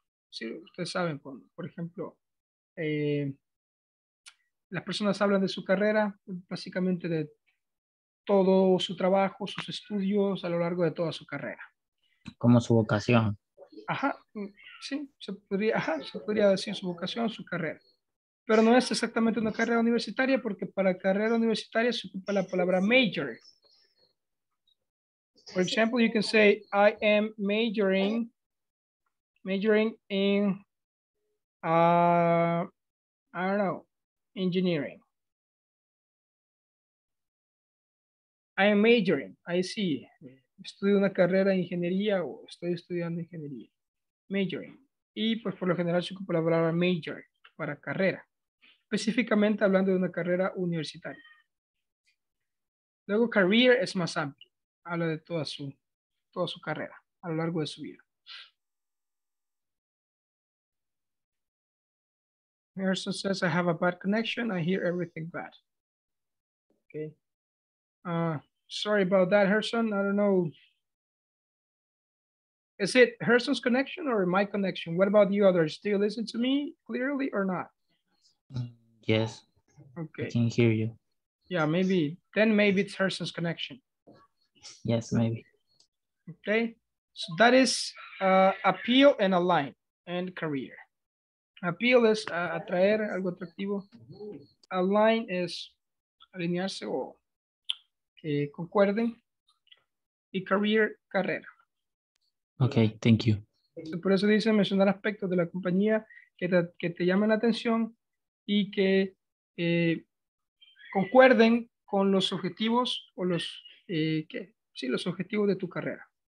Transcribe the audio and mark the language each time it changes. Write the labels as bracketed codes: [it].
[es] Sí, ustedes saben, por ejemplo, las personas hablan de su carrera, básicamente de todo su trabajo, sus estudios a lo largo de toda su carrera. Como su vocación. Ajá, sí, se podría decir su vocación, su carrera. Pero no es exactamente una carrera universitaria porque para carrera universitaria se ocupa la palabra major. [en] For example, you can say, I am majoring in, I don't know, engineering. I am majoring, I see. [es] Estudio una carrera de ingeniería o estoy estudiando ingeniería. Majoring. Y pues por lo general se ocupa la palabra major para carrera. Específicamente hablando de una carrera universitaria. Luego career es más amplio. Habla de toda su carrera a lo largo de su vida. [en] Harrison says, I have a bad connection. I hear everything bad. Okay. Sorry about that, Harrison. I don't know Is it Herson's connection or my connection? What about you others? Do you listen to me clearly or not? Yes, I Okay. can hear you. Yeah, maybe. Then maybe it's Herson's connection. Yes, maybe. Okay. So that is appeal and align and career. [es] Appeal es atraer algo atractivo. Align es alinearse o que concuerden. Y career, carrera. [en] Okay, thank you. [es] Por eso dice mencionar aspectos de la compañía que te llamen la atención y que concuerden con los objetivos o los, sí, los objetivos de tu carrera.